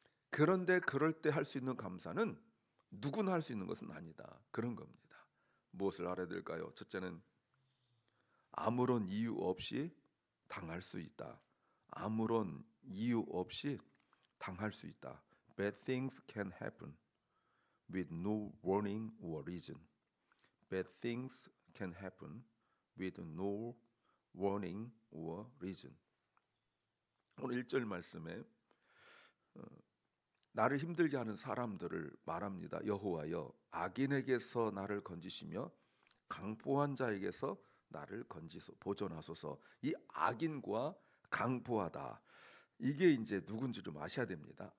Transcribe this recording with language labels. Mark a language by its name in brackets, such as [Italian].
[Korean] 그런데 그럴 때 할 수 있는 감사는 누구나 할 수 있는 것은 아니다. 그런 겁니다. 무엇을 알아야 될까요? 첫째는 아무런 이유 없이 당할 수 있다. 아무런 이유 없이 당할 수 있다. [English] Bad things can happen with no warning or reason. Bad things can happen with no warning or reason. [Korean] 오늘 1절 말씀에 나를 힘들게 하는 사람들을 말합니다. 여호와여, 악인에게서 나를 건지시며 강포한 자에게서 나를 보존하소서. 이 악인과 강포하다, 이게 이제 누군지 좀 아셔야 됩니다.